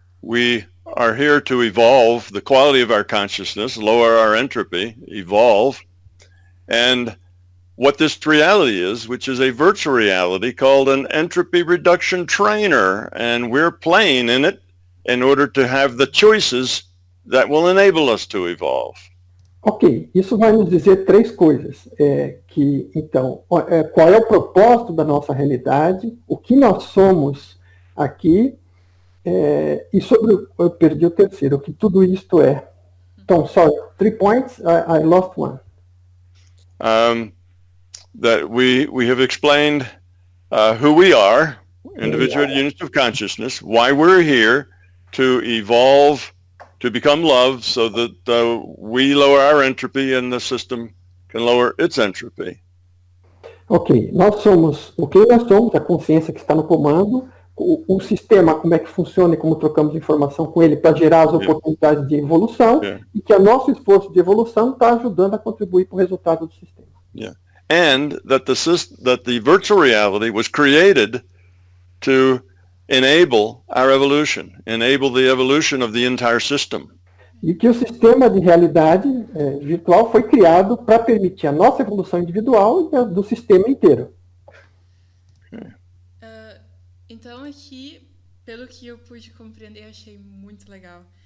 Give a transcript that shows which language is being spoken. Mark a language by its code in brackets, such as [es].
[en] We are here to evolve the quality of our consciousness, lower our entropy, evolve, and what this reality is, which is a virtual reality called an entropy reduction trainer, and we're playing in it in order to have the choices that will enable us to evolve. [pt] Ok, isso vai nos dizer três coisas. Então, qual é o propósito da nossa realidade, o que nós somos aqui, e eu perdi o terceiro, o que tudo isto é. [en] Então, sorry, 3 points, I lost one. That we have explained who we are, individual units of consciousness, why we're here to evolve, to become love, so that we lower our entropy and the system can lower its entropy. [pt] Ok, nós somos a consciência que está no comando, o sistema, como é que funciona e como trocamos informação com ele para gerar as oportunidades de evolução, e que o nosso esforço de evolução está ajudando a contribuir para o resultado do sistema. Yeah. [en] And that the virtual reality was created to enable our evolution, enable the evolution of the entire system. [pt] E que o sistema de realidade virtual foi criado para permitir a nossa evolução individual e a do sistema inteiro. Então aqui, pelo que eu pude compreender, achei muito legal.